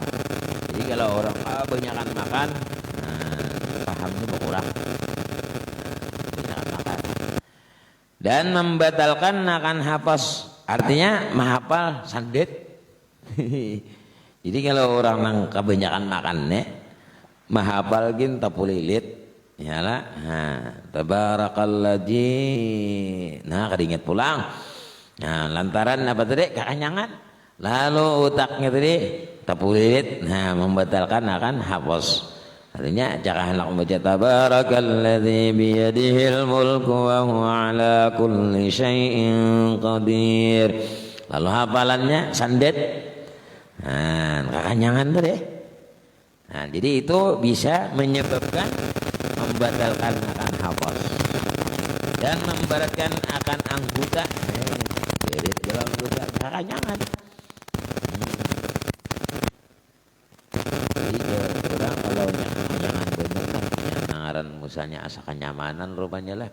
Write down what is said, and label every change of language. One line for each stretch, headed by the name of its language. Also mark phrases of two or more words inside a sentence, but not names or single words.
Banjar: Jadi kalau orang kebanyakan makan, pahamnya berkurang. Kebanyakan makan. Dan membatalkan akan hafaz. Artinya menghafal sandet. Jadi kalau orang yang kebanyakan makannya, menghafal gin tapulilit. Yalah, tabarakalladzi. Nah, keringet pulang. Nah, lantaran apa tadi? Kekanyangan. Lalu otaknya tadi tapulilit. Nah, membatalkan akan hafaz. Artinya jangan hendak membaca
Arabic: تبارك الذي بيده الملك وهو على كل شيء قدير.
Banjar: Lalu hafalannya sandet. Nah, kekanyangan tadi. Nah, jadi itu bisa menyebabkan membatalkan akan hafaz dan membaratkan akan anggota. Berit dalam anggota kekanyangan. Jadi orang kalau kekanyangan bener kan nangaran misalnya asa kenyamanan rupanya lah.